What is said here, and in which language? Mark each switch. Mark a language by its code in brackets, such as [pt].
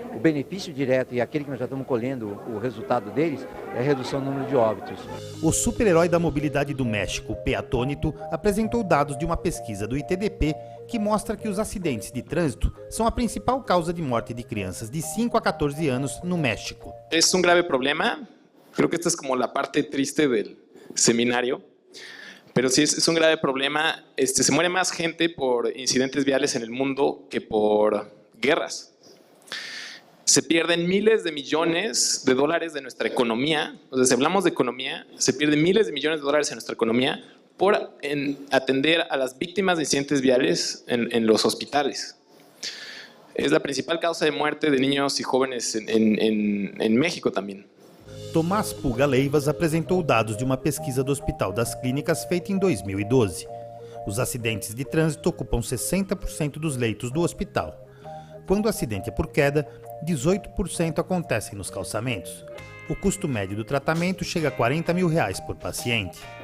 [pt] O benefício direto e aquele que nós já estamos colhendo o resultado deles é a redução do número de óbitos. O super-herói da mobilidade do México, Peatônito, apresentou dados de uma pesquisa do ITDP que mostra que os acidentes de trânsito são a principal causa de morte de crianças de 5 a 14 anos no México. É grave problema. [es] Creo que esta es como la parte triste del seminario. Pero sí es un grave problema. Se muere más gente por incidentes viales en el mundo que por guerras. Se pierden miles de millones de dólares de nuestra economía. O sea, si hablamos de economía, se pierden miles de millones de dólares en nuestra economía por atender a las víctimas de incidentes viales en los hospitales. es la principal causa de muerte de niños y jóvenes en México también. [pt] Tomás Puga Leivas apresentou dados de uma pesquisa do Hospital das Clínicas feita em 2012. Os acidentes de trânsito ocupam 60% dos leitos do hospital. Quando o acidente é por queda, 18% acontecem nos calçamentos. O custo médio do tratamento chega a R$40 mil por paciente.